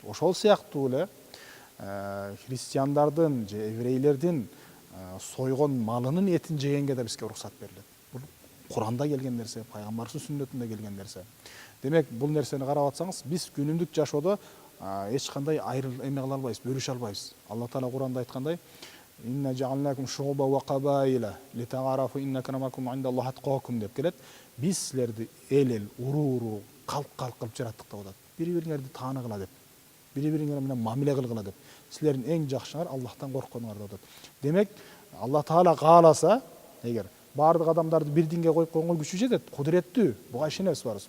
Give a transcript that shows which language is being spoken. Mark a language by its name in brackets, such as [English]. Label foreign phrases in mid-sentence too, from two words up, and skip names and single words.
[Kyrgyz] Ошол сыяктуу эле христиандардын же еврейлердин сойгон малынын этин жегенге да бизге уруксат берилет. Бул Куранда келген нерсе, пайгамбардын сүннөтүндө келген нерсе. Демек, бул нерсени карап атсаңыз, биз күнүмдүк жашоодо эч кандай эме кыла албайбыз, бөлүшө албайбыз. Алла Таала Куранда айткандай: [Arabic] "إنا جعلناكم شعوبا وقبائل لتعارفوا إن أكرمكم عند الله أتقاكم" [Kyrgyz] деп келет. Биз силерди эл, уруу, калп кылып жараттык деп атат. Бири-бириңерди тааныгыла деп, бири-бириңер менен мамиле кылгыла деп. Силердин эң жакшыңар Аллахтан коркконуңар деп атат. Демек, Алла Таала кааласа, эгер баардык адамдарды бир динге коюп койгонго күчү жетет, кудуреттүү, буга ишенебиз барыбыз.